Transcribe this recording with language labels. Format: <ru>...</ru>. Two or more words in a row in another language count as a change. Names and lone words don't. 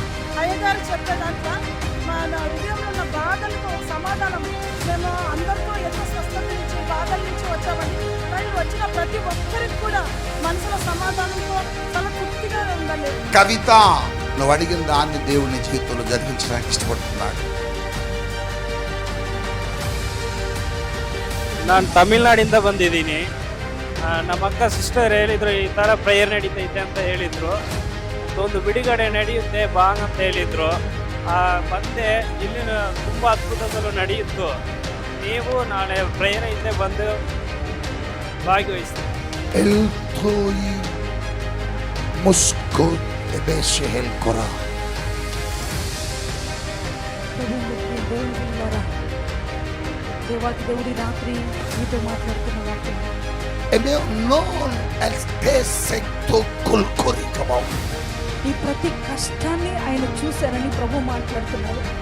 <te>అయ్యగారు చెప్పే దాంట్లో మన హృదయంలో ఉన్న బాధలకు సమాధానం. మేము అందరితో ఎంతో స్వస్థత నుంచి బాధల నుంచి వచ్చామండి. కానీ వచ్చిన ప్రతి ఒక్కరికి కూడా మనసులో సమాధానంతో చాలా తృప్తిగా ఉందండి. కవిత, నువ్వు అడిగిన దాన్ని దేవుని జీవితంలో జరిగించడానికి ಇಷ್ಟಪಡ್తున్నాడు.</te> <kn>ನಾನು ತಮಿಳ್ನಾಡಿಂದ ಬಂದಿದ್ದೀನಿ. ನಮ್ಮ ಅಕ್ಕ ಸಿಸ್ಟರ್ ಹೇಳಿದರು ಈ ಥರ ಪ್ರೇಯರ್ ನಡೀತೈತೆ ಅಂತ ಹೇಳಿದರು. ಒಂದು ಬಿಡುಗಡೆ ನಡೆಯುತ್ತೆ ಬಾಂಗ್ ಅಂತ ಹೇಳಿದರು. ಬಂದೆ, ಇಲ್ಲಿನ ತುಂಬ ಅದ್ಭುತಗಳು ನಡೆಯಿತು. ನೀವು ನಾಳೆ ಪ್ರೇಯರ್ ಹಿಂದೆ ಬಂದು ಭಾಗವಹಿಸ್ತೀವಿ.</kn> <te>దేవాకి దేవుడి రాత్రి మీతో మాట్లాడుతున్న వాక్యం ఈ ప్రతి కష్టాన్ని ఆయన చూశారని ప్రభు మాట్లాడుతున్నారు.</te>